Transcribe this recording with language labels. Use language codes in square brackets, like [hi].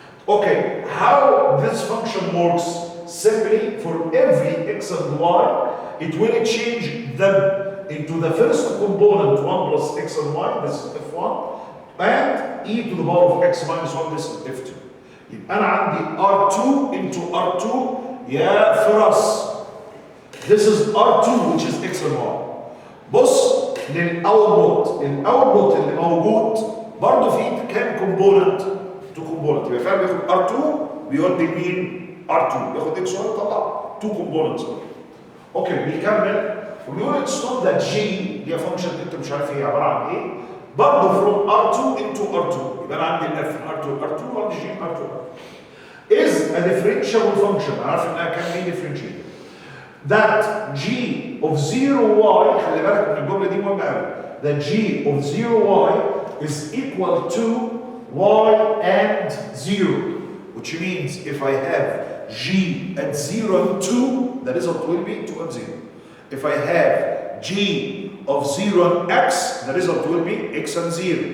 [en] Okay, how this function works? Simply for every x and y, it will change them into the first component 1 plus x and y, this is f1, and e to the power of x minus 1, this is f2. [ar] أنا عندي R2 into R2 يا فراس. [en] This is R2 which is x and y. [ar] بص للاوتبوت اللي موجود برضه في كام كومبوننت؟ 2 كومبوننت. يبقى فعلا بياخد R2 بيودي مين؟ R2 بياخد x و يطلع 2 كومبوننتس. اوكي بيكمل وبيقول [en] it's not that G D function [ar] انت مش عارف هي عباره عن ايه برضه [en] from R2 into R2. [ar] يبقى انا عندي الاف R2 وعندي جي [en] R2 is a differentiable function. [ar] انا عارف انها كان بي [en] differentiated. That g of 0y, [ar] خلي بالك من الجمله دي مهمه قوي. [en] That g of 0y is equal to y and 0, which means if I have g at 0 and 2, the result will be 2 and 0. If I have g of 0 and x, the result will be x and 0.